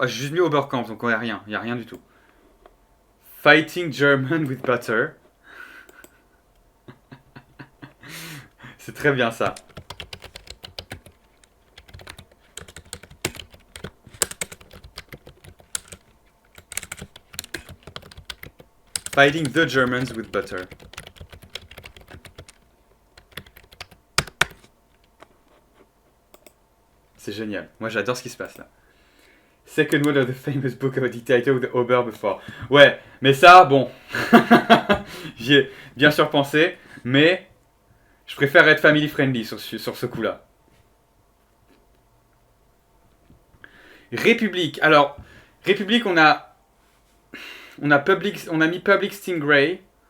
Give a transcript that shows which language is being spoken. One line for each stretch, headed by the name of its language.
French: Ah, j'ai juste mis Oberkampf, donc on a rien. Il n'y a rien du tout.
English: Fighting German with Butter.
French: C'est très bien ça.
English: Fighting the Germans with Butter.
French: C'est génial. Moi j'adore ce qui se passe là.
English: Second one of the famous book of the title of the Ober before.
French: Ouais, mais ça, bon. J'y ai bien sûr pensé, mais je préfère être
English: family friendly
French: sur ce coup-là. République. Alors, République, on a mis Public Stingray.